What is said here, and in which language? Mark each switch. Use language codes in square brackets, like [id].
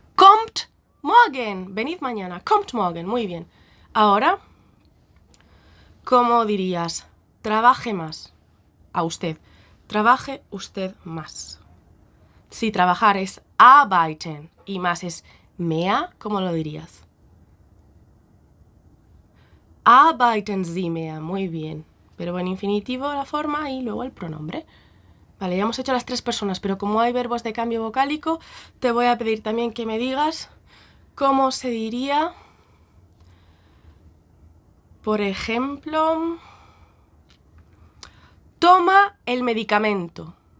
[de] Kommt morgen, [es] venid mañana, [de] kommt morgen, [es] muy bien. Ahora, ¿cómo dirías? Trabaje más. A usted. Trabaje usted más. Si trabajar es arbeiten y más es mehr, ¿cómo lo dirías? [de] Arbeiten Sie mehr, [es] muy bien. Pero en infinitivo la forma y luego el pronombre. Vale, ya hemos hecho las tres personas, pero como hay verbos de cambio vocálico, te voy a pedir también que me digas cómo se diría, por ejemplo, toma el medicamento.